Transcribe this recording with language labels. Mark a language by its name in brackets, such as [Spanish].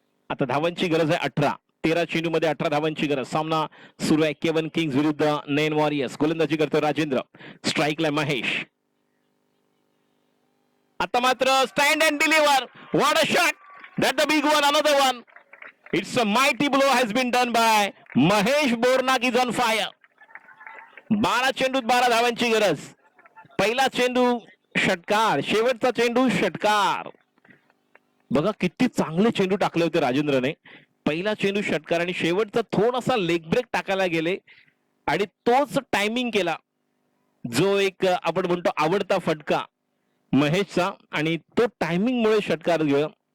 [Marathi] आता धावांची गरज आहे 18. 13 चेंडू मध्ये 18 धावांची गरज. सामना सुरू आहे केवन किंग्स विरुद्ध नैन वॉरियर्स. गोलंदाजी करतो राजेंद्र, स्ट्राईकला महेश. आता मात्र [English] Stand and deliver, what a shot, that the big one, another one. It's a mighty blow has been done by Mahesh Boranak is on fire. [Marathi] 12 चेंडूत 12 धावांची गरज. पहिला चेंडू षटकार, शेवटचा चेंडू षटकार. बघा किती चांगले चेंडू टाकले होते राजेंद्रने. पहिला चेंडू षटकार आणि शेवटचा थोडासा लेग ब्रेक टाकायला गेले आणि तोच टायमिंग केला जो एक आपण म्हणतो आवडता फटका महेशचा, आणि तो टायमिंग मुळे षटकार गेला.